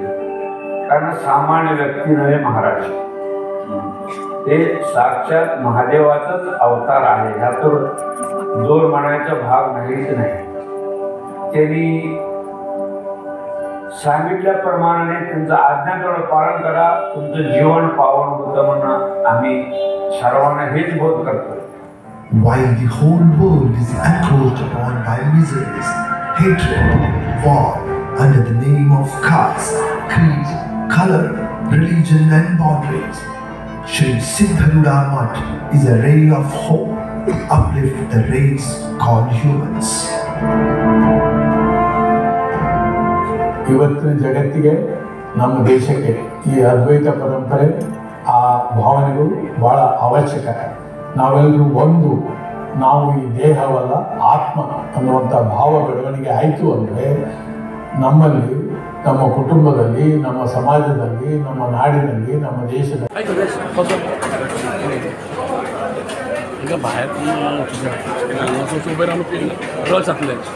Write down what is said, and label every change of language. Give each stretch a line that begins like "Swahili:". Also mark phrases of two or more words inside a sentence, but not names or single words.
Marathi: कारण सामान्य व्यक्ती नव्हे महाराज, ते साक्षात महादेवाचाच अवतार आहे. ह्यातून जोर म्हणायचा भाग नाहीच नाही. त्यांनी सांगितल्याप्रमाणे त्यांचं आज्ञाचं पालन करा, तुमचं जीवन पावन होतं म्हणून आम्ही सर्वांना हेच बोध करतो.
English: While the whole world is encroached upon by miseries, hatred, war, under the name of caste, creed, color, religion and boundaries, Sri Siddharudha Mutt is a ray of hope to uplift the race called humans.
Kannada: ಇವತ್ತಿನ ಜಗತ್ತಿಗೆ, ನಮ್ಮ ದೇಶಕ್ಕೆ ಈ ಅದ್ವೈತ ಪರಂಪರೆ, ಆ ಭಾವನೆಗಳು ಬಹಳ ಅವಶ್ಯಕ. ನಾವೆಲ್ಲರೂ ಒಂದು, ನಾವು ಈ ದೇಹವಲ್ಲ ಆತ್ಮ ಅನ್ನುವಂಥ ಭಾವ ಬೆಳವಣಿಗೆ ಆಯಿತು ಅಂದರೆ ನಮ್ಮಲ್ಲಿ, ನಮ್ಮ ಕುಟುಂಬದಲ್ಲಿ, ನಮ್ಮ ಸಮಾಜದಲ್ಲಿ, ನಮ್ಮ ನಾಡಿನಲ್ಲಿ, ನಮ್ಮ ದೇಶದಲ್ಲಿ
Marathi: ಈಗ बाहेर उभे राहून रस आपले